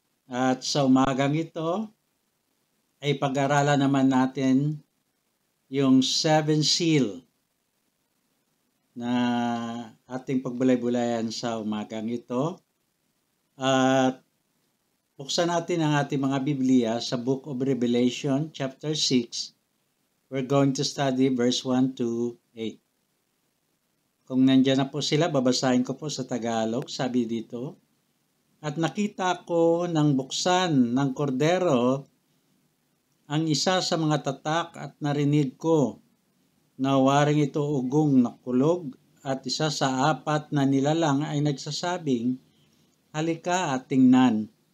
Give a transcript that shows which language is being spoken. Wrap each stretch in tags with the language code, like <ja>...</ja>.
<tl>At sa umagang ito, ay pag-aralan naman natin yung 7 seal na ating pagbulay-bulayan sa umagang ito. At buksan natin ang ating mga Biblia sa Book of Revelation, chapter 6.</tl> <en>We're going to study verse 1 to 8.</en> <tl>Kung nandyan na po sila, babasahin ko po sa Tagalog. Sabi dito, at nakita ko ng buksan ng kordero ang isa sa mga tatak at narinig ko na waring ito ugong na kulog at isa sa 4 na nilalang ay nagsasabing, halika at tingnan.</tl>